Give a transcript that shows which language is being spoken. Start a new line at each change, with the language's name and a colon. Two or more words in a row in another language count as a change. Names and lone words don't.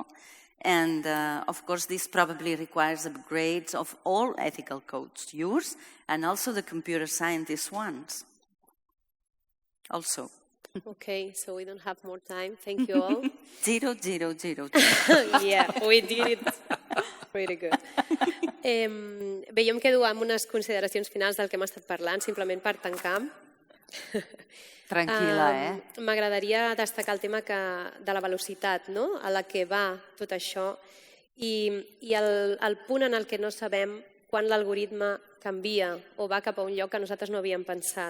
English: And of course, this probably requires upgrades of all ethical codes, yours and also the computer scientist ones. Also. Okay, so we don't have more time. Thank you all. 0, 0, 0. Yeah, we did it. Very good.
Catalan: Bé, jo em quedo amb unes consideracions finals del que hem estat parlant, simplement per tancar. Tranquil·la, M'agradaria destacar el tema de la velocitat, no? A la que va tot això i el punt en el que no sabem quan l'algoritme canvia o va cap a un lloc que nosaltres no havíem pensat.